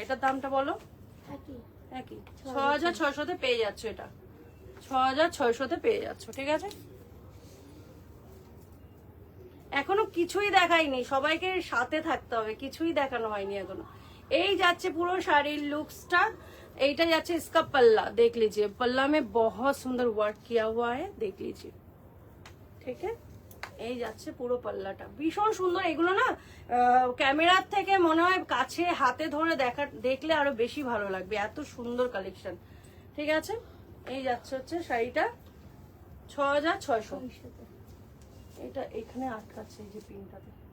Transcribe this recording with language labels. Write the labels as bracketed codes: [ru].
[bn] এটার দামটা বলো? একই একই 6600-তে পেয়ে যাচ্ছ। এটা 6600-তে পেয়ে যাচ্ছ, ঠিক আছে। এখনো কিছুই দেখাইনি, সবাইকে সাথে থাকতে হবে, কিছুই দেখানো হয়নি এখনো। এই যাচ্ছে পুরো শাড়ির লুকসটা। এইটা যাচ্ছে [hi] इसका पल्ला, देख लीजिए पल्ला में बहुत सुंदर वर्क किया हुआ है, देख लीजिए, [bn] ঠিক আছে। এই যাচ্ছে পুরো পাল্লাটা, ভীষণ সুন্দর। এগুলো না ক্যামেরার থেকে মনে হয় কাছে হাতে ধরে দেখলে আরো বেশি ভালো লাগবে, এত সুন্দর কালেকশন, ঠিক আছে। এই যাচ্ছে হচ্ছে শাড়িটা 6600। এটা এখানে আটকাচ্ছে এই যে পিনটাতে।